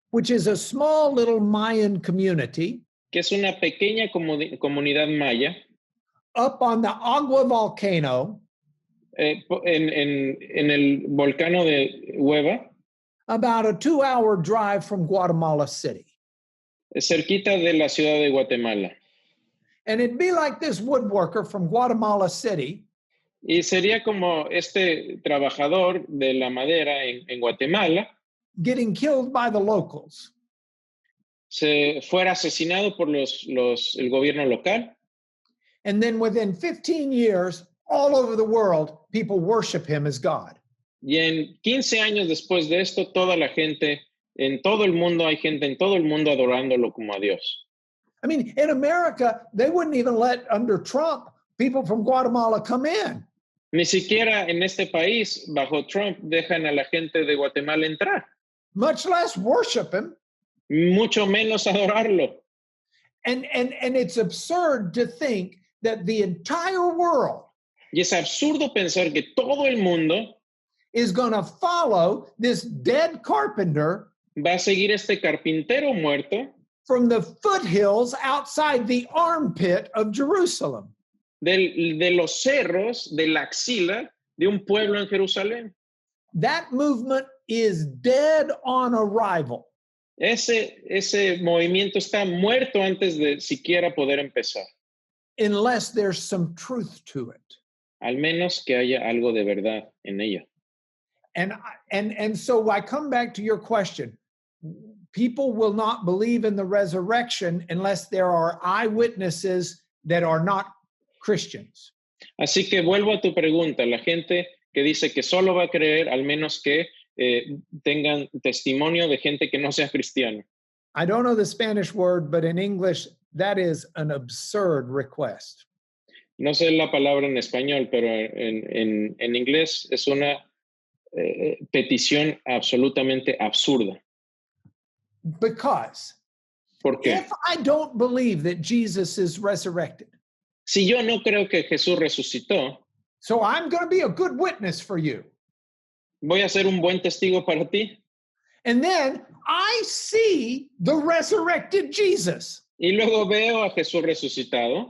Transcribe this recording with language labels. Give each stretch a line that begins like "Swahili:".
English: which is a small little Mayan community,
Spanish: que es una pequeña comunidad maya,
English: up on the Agua volcano,
Spanish: en el volcán de Hueva,
English: about a 2-hour drive from Guatemala City.
Spanish: cerquita de la ciudad de Guatemala.
English: And it'd be like this woodworker from Guatemala City
Spanish: Y sería como este trabajador de la madera en Guatemala
English: getting killed by the locals.
Spanish: se fuera asesinado por el gobierno local.
English: And then within 15 years, all over the world, people worship him as God.
Spanish: Y en 15 años después de esto, toda la gente, en todo el mundo, hay gente en todo el mundo adorándolo como a Dios.
English: I mean, in America, they wouldn't even let, under Trump, people from Guatemala come in.
Spanish: Ni siquiera en este país, bajo Trump, dejan a la gente de Guatemala entrar,
English: Much less worship him.
Spanish: mucho menos adorarlo.
English: And it's absurd to think that the entire world
Spanish: Y es absurdo pensar que todo el mundo
English: is going to follow this dead carpenter
Spanish: va a seguir este carpintero muerto
English: from the foothills outside the armpit of Jerusalem.
Spanish: de los cerros, de la axila de un pueblo en Jerusalén.
English: That movement is dead on arrival.
Spanish: Ese movimiento está muerto antes de siquiera poder empezar,
English: Unless there's some truth to it.
Spanish: al menos que haya algo de verdad en ella.
English: And so I come back to your question. People will not believe in the resurrection unless there are eyewitnesses that are not Christians.
Spanish: Así que vuelvo a tu pregunta, la gente que dice que solo va a creer al menos que tengan testimonio de gente que no sea cristiana.
English: I don't know the Spanish word, but in English, that is an absurd request.
Spanish: No sé la palabra en español, pero en inglés es una petición absolutamente absurda.
English: Because
Spanish: ¿Por qué?
English: if I don't believe that Jesus is resurrected,
Spanish: Si yo no creo que Jesús resucitó,
English: so I'm going to be a good witness for you.
Spanish: voy a ser un buen testigo para ti.
English: And then I see the resurrected Jesus.
Spanish: Y luego veo a Jesús resucitado